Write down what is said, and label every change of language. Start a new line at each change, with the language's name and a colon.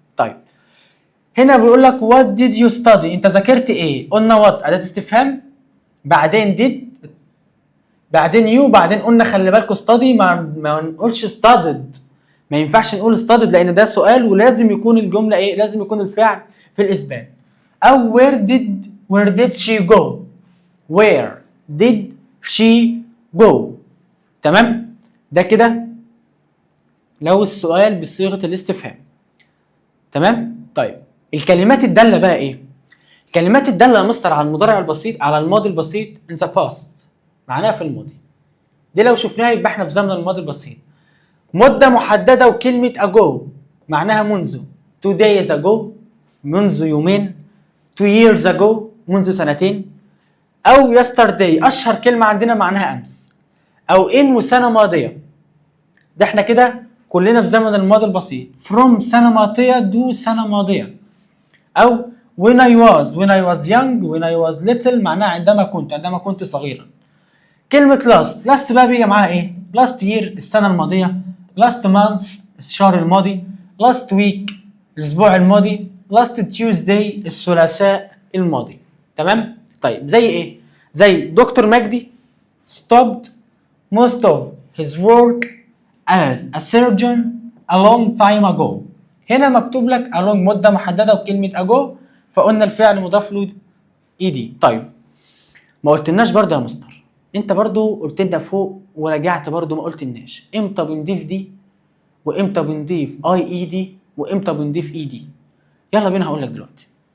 Arabic: طيب هنا بيقول لك
English: what did you study،
Arabic: انت ذاكرت ايه؟ قلنا what اداه استفهام بعدين did بعدين you بعدين قلنا خلي بالكم study ما نقولش studied، ما ينفعش نقول studied لان ده سؤال ولازم يكون الجمله ايه؟ لازم يكون الفعل في الاثبات.
English: او where did she go، where did she go، تمام.
Arabic: ده كده لو السؤال بصيغه الاستفهام، تمام. طيب الكلمات الداله بقى ايه؟ الكلمات الداله يا مستر على المضارع البسيط، على الماضي البسيط
English: in the past
Arabic: معناها في الماضي، دي لو شفناها يبقى احنا في زمن الماضي البسيط. مده محدده وكلمه ago معناها منذ،
English: 2 days ago
Arabic: منذ يومين،
English: 2 years ago
Arabic: منذ سنتين، او yesterday اشهر كلمه عندنا معناها امس، او in وسنه ماضيه. ده احنا كده كلنا في زمن الماضي البسيط from سنه ماضيه دو سنه ماضيه، او
English: when I was young when I was little
Arabic: معناها عندما كنت صغيرا. كلمة last بقى بيجي معاها ايه؟
English: last year
Arabic: السنة الماضية،
English: last month
Arabic: الشهر الماضي،
English: last week
Arabic: الأسبوع الماضي،
English: last Tuesday
Arabic: الثلاثاء الماضي. تمام؟ طيب زي ايه؟ زي دكتور مجدي
English: stopped most of his work as a surgeon a long time ago.
Arabic: هنا مكتوب لك a long مدة محددة وكلمة ago، فقلنا الفعل مضاف له ed. طيب ما قلتلناش برضه يا مستر، انت برضه قلت لنا فوق ورجعت برضه ما قلتلناش امتى بنضيف دي وامتى بنضيف اي اي دي وامتى بنضيف اي دي. يلا بينا هقول لك دلوقتي.